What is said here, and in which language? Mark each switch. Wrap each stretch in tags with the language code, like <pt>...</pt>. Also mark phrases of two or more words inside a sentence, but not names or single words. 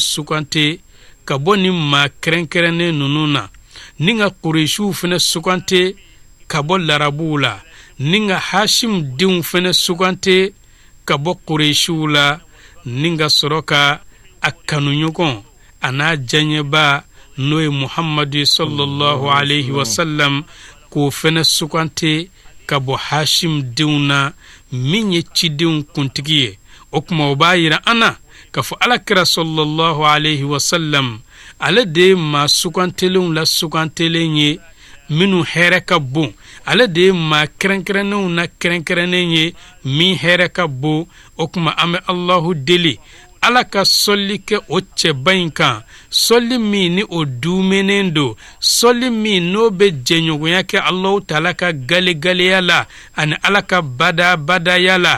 <bm>sugante ka bɔ ni maa kɛrɛnkɛrɛnnen ninnu na ni ka Qurayshiw fɛnɛ sugante ka bɔ larabuw la ni ka Hashim denw fɛnɛ sugante ka bɔ Qurayshiw la ni ka sɔrɔ ka a kanuɲɔgɔn a n'a diyaɲɛba n'o ye Muhamadu</bm> <ar>صلى الله عليه وسلم</ar> <bm>k'o fɛnɛ sugante ka bɔ Hashim denw na min ye cidenw kuntigi ye. O kuma o b'a yira an na k'a fɔ Alakira</bm> <ar>صلى الله عليه وسلم</ar> <bm>ale de ye maa sugantelenw la sugantelen ye minnu hɛrɛ ka bon ale de ye maa kɛrɛnkɛrɛnnenw na kɛrɛnkɛrɛnnen ye min hɛrɛ ka bon. O kuma an bɛ Allahu deli Ala ka sɔli kɛ o cɛba in kan sɔli min ni o dumenen do sɔli min n'o bɛ jɛɲɔgɔnya kɛ Allahu taala ka gale-galeya la ani Ala ka bada-badaya la.</bm>